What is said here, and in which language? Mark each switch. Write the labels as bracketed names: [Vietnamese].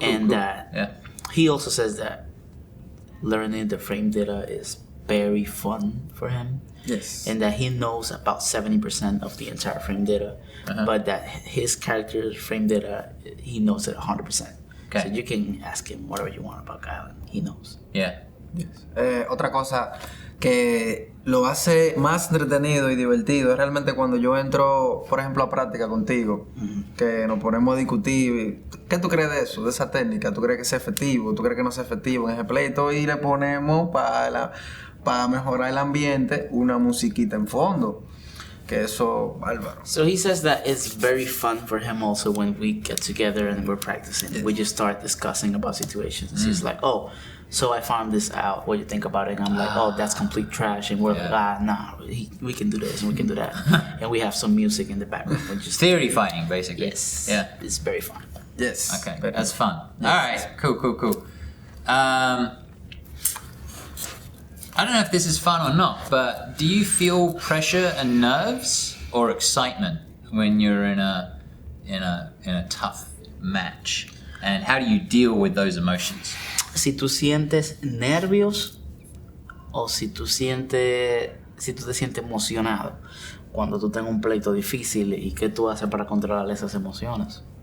[English] And he also says that learning the frame data is very fun for him. Yes. And that he knows about 70% of the entire frame data, but that his character's frame data, he knows it 100%. Okay. So you can ask him whatever you want about Guile, he knows. Yeah. [Spanish] Otra cosa que lo hace más entretenido y divertido es realmente cuando yo entro, por ejemplo, a práctica contigo, que nos ponemos a discutir. ¿Qué tú crees de eso, de esa técnica? ¿Tú crees que es efectivo? ¿Tú crees que no es efectivo en ese pleito? Y le ponemos para mejorar el ambiente una musiquita en fondo. Que eso, bárbaro. [English] So he says that it's very fun for him also when we get together and we're practicing. We just start discussing about situations. He's like, oh, so I found this out. What do you think about it? And I'm like, oh, that's complete trash. And we're like, nah, we can do this and we can do that. And we have some music in the background. We're just Theory fighting, basically. Yes. Yeah. It's very fun. Yes. Okay, that's fun. All right, cool. I don't know if this is fun or not, but do you feel pressure and nerves or excitement when you're in a tough match? And how do you deal with those emotions? [Spanish] Si tú sientes nervios o si tú te sientes emocionado cuando tú tengas un pleito difícil, y qué tú haces para controlar esas emociones.